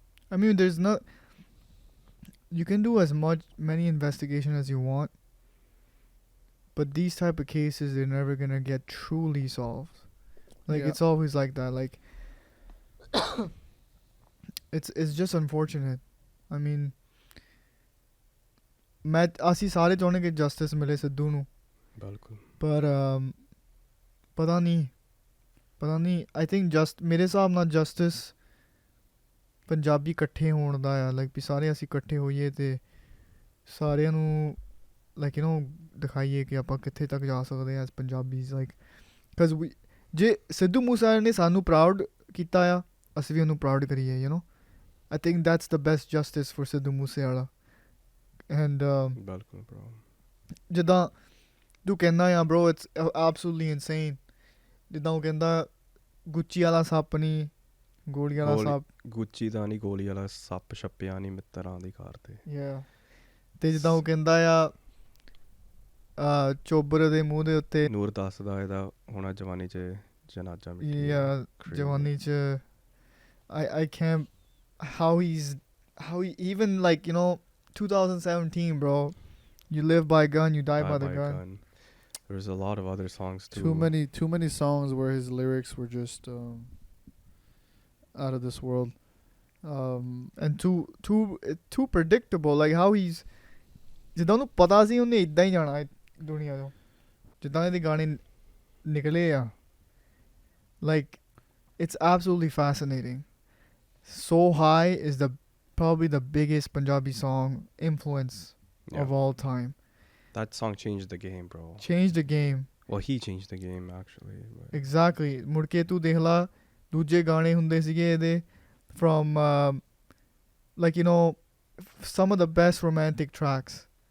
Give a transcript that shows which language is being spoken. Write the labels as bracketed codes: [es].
[en] I mean there's not you can do as many investigation as you want but these type of cases they're never gonna get truly solved like yeah. it's always like that like it's just unfortunate I mean [pa] ਮੈਂ ਅਸੀਂ ਸਾਰੇ ਚਾਹੁੰਦੇ ਕਿ justice ਮਿਲੇ ਸਿੱਧੂ ਨੂੰ ਬਿਲਕੁਲ ਪਰ ਪਤਾ ਨਹੀਂ [en] I think [pa] ਮੇਰੇ ਹਿਸਾਬ ਨਾਲ ਜਸਟਿਸ ਪੰਜਾਬੀ ਇਕੱਠੇ ਹੋਣ ਦਾ ਆ ਲਾਈਕ ਵੀ ਸਾਰੇ ਅਸੀਂ ਇਕੱਠੇ ਹੋਈਏ ਅਤੇ ਸਾਰਿਆਂ ਨੂੰ [en] like you know [pa] ਦਿਖਾਈਏ ਕਿ ਆਪਾਂ ਕਿੱਥੇ ਤੱਕ ਜਾ ਸਕਦੇ ਹਾਂ [en] as Punjabis like because [pa] ਜੇ ਸਿੱਧੂ ਮੂਸੇਵਾਲੇ ਨੇ ਸਾਨੂੰ ਪ੍ਰਾਊਡ ਕੀਤਾ ਆ ਅਸੀਂ ਵੀ ਉਹਨੂੰ ਪ੍ਰਾਊਡ ਕਰੀਏ [en] you know I think that's the best justice for [pa] Sidhu Moosewala [en] and [pa] ਬਿਲਕੁਲ bro ਜਿੱਦਾਂ ਤੂੰ ਕਹਿੰਦਾ ਆ [en] bro it's absolutely insane [pa] ਜਿੱਦਾਂ ਉਹ ਕਹਿੰਦਾ ਗੁੱਚੀ ਵਾਲਾ ਸੱਪ ਨਹੀਂ ਗੋਲੀ ਵਾਲਾ ਸੱਪ ਗੁੱਚੀ ਦਾ ਨਹੀਂ ਗੋਲੀ ਵਾਲਾ ਸੱਪ ਛੱਪਿਆ ਨਹੀਂ ਮਿੱਤਰਾਂ ਦੀ ਕਾਰ ਤੇ [en] yeah [pa] ਤੇ ਜਿੱਦਾਂ ਉਹ ਕਹਿੰਦਾ ਆ ਚੋਬਰ ਦੇ ਮੂੰਹ ਦੇ ਉੱਤੇ ਨੂਰ ਦੱਸਦਾ ਇਹਦਾ ਹੋਣਾ ਜਵਾਨੀ 'ਚ ਜਨਾਜ਼ਾ [en] yeah [pa] ਜਵਾਨੀ 'ਚ [en] I can't how he even like you know 2017 bro you live by a gun you die by the gun. There's a lot of other songs too. Too many songs where his lyrics were just out of this world. And too predictable like how he's [pa] ਜਿੱਦਾਂ ਉਹਨੂੰ ਪਤਾ ਸੀ ਉਹਨੇ ਇੱਦਾਂ ਹੀ ਜਾਣਾ ਦੁਨੀਆ ਤੋਂ ਜਿੱਦਾਂ ਇਹਦੇ ਗਾਣੇ ਨਿਕਲੇ ਆ [en] like it's absolutely fascinating. So High is probably the biggest Punjabi song influence of all time. That song changed the game, bro. Changed the game. Well, he changed the game actually. Exactly. [pa] ਮੁੜ ਕੇ ਤੂੰ ਦੇਖ ਲਾ ਦੂਜੇ ਗਾਣੇ ਹੁੰਦੇ ਸੀਗੇ ਇਹਦੇ [en] from like you know some of the best romantic tracks.